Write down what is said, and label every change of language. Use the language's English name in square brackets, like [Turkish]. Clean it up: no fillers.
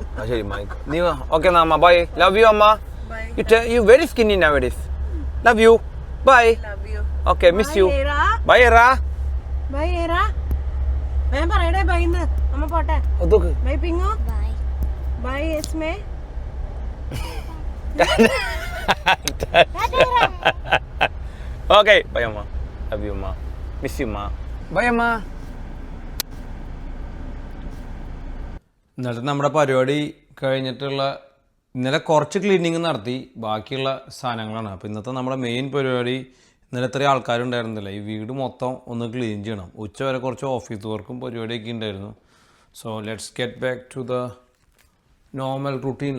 [Malayalam] ശരി മൈക്ക് നീ ഓക്കെ എന്നാ അമ്മ, [English] Bye, love you അമ്മ. You very skinny nowadays. Love you. Bye. Love you. Okay, miss you. Bye, Era. Bye, Era. Bye, Era. [Malayalam] ഞാൻ പറയണേ by എന്ന്. അമ്മ പോട്ടെ. By പിങ്ങു. [English] Bye. Bye Esme. Okay, bye അമ്മ. Love you അമ്മ. Miss you അമ്മ. Bye അമ്മ. [Malayalam] എന്നിട്ട് നമ്മുടെ പരിപാടി കഴിഞ്ഞിട്ടുള്ള ഇന്നലെ കുറച്ച് ക്ലീനിങ് നടത്തി, ബാക്കിയുള്ള സാധനങ്ങളാണ്. അപ്പോൾ ഇന്നത്തെ നമ്മുടെ മെയിൻ പരിപാടി, ഇന്നലെ ഇത്രയും ആൾക്കാരുണ്ടായിരുന്നില്ല, ഈ വീട് മൊത്തം ഒന്ന് ക്ലീൻ ചെയ്യണം. ഉച്ച വരെ കുറച്ച് ഓഫീസ് വർക്കും പരിപാടിയൊക്കെ ഉണ്ടായിരുന്നു. [English] So let's get back to the normal routine.